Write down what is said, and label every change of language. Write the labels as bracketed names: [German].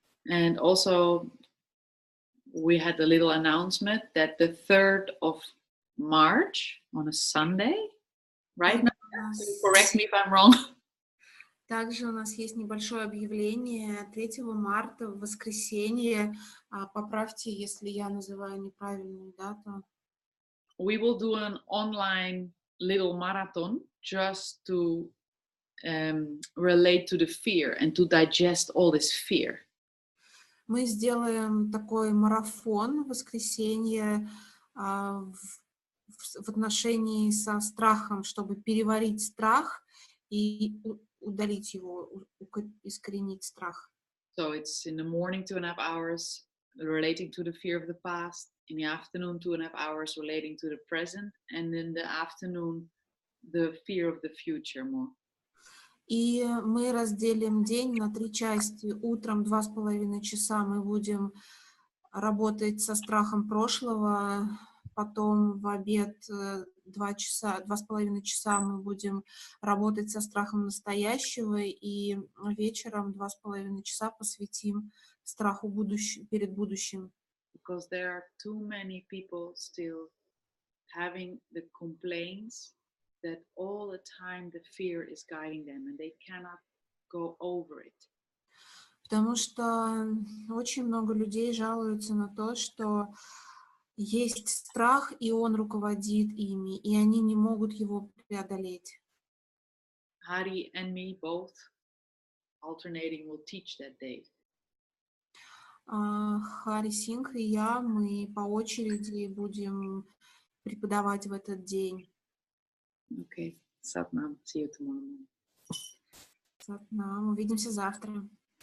[English] And also, we had a little announcement that the 3rd of March on a Sunday, right? [Russian] Также [English] now, [Russian] у нас- [English] correct me if I'm wrong. [Russian] Также у нас есть небольшое объявление 3 марта в воскресенье. Поправьте, если я называю неправильную дату. [English] We will do an online little marathon just to relate to the fear and to digest all this fear. [Russian] Мы сделаем такой марафон в воскресенье в отношении со страхом, чтобы переварить страх и удалить его, искоренить страх. [English] So it's in the morning 2.5 hours relating to the fear of the past, in the afternoon 2.5 hours relating to the present, and in the afternoon the fear of the future more. [Russian] И мы разделим день на 3 части. Утром 2,5 часа мы будем работать со страхом прошлого, потом в обед 2,5 часа мы будем работать со страхом настоящего, и вечером 2,5 часа посвятим страху перед будущим. [English] Because there are too many people still having the complaints that all the time the fear is guiding them and they cannot go over it. [Russian] Потому что очень много людей жалуются на то, что есть страх, и он руководит ими, и они не могут его преодолеть. [English] Hari and me both alternating will teach that day. [Russian] Хари Сингх и я, мы по очереди будем преподавать в этот день. [English] Okay, Satnam. See you tomorrow morning. [Russian] Сатнам. Увидимся завтра.